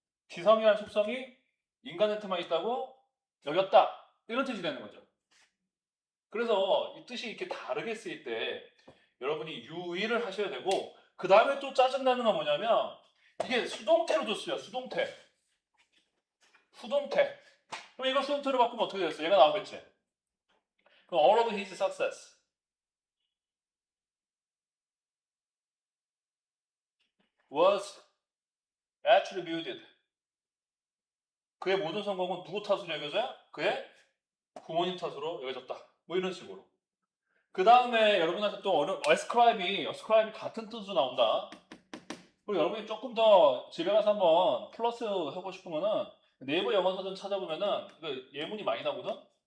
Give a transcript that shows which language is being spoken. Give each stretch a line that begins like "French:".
Korean: 지성이라는 속성이 인간한테만 있다고 여겼다. 이런 뜻이 되는 거죠. 그래서 이 뜻이 이렇게 다르게 쓰일 때 여러분이 유의를 하셔야 되고 그 다음에 또 짜증나는 건 뭐냐면 이게 수동태로도 쓰여. 수동태. 수동태. 그럼 이거 수동태로 바꾸면 어떻게 됐어? 얘가 나오겠지. 그럼
English: all of his success was attributed.
Korean: 그의 모든 성공은 누구 탓으로 여겨져요? 그의 부모님 탓으로 여겨졌다. 뭐 이런 식으로. 그 다음에 여러분한테 또 ascribe이 같은 뜻으로 나온다. 그리고 여러분이 조금 더 집에 가서 한번 플러스 하고 싶으면은 네이버 영어사전 찾아보면은 그 예문이 많이 나오거든?